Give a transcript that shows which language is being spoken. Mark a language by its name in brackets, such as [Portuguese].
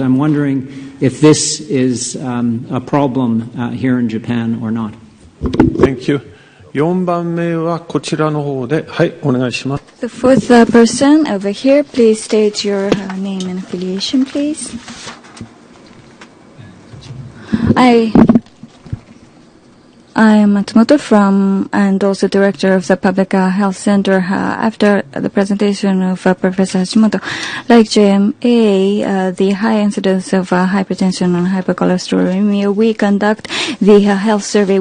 [English] I'm wondering if this is a problem here in Japan or not. Thank you. [Japanese] 4番目はこちらの方で、はい、お願いします。 [English] The fourth person over here, please state your name and affiliation, please. I am Matsumoto and also director of the Public Health Center. After the presentation of Professor Hashimoto, like JMA, the high incidence of hypertension and hypercholesterolemia, we conduct the health survey.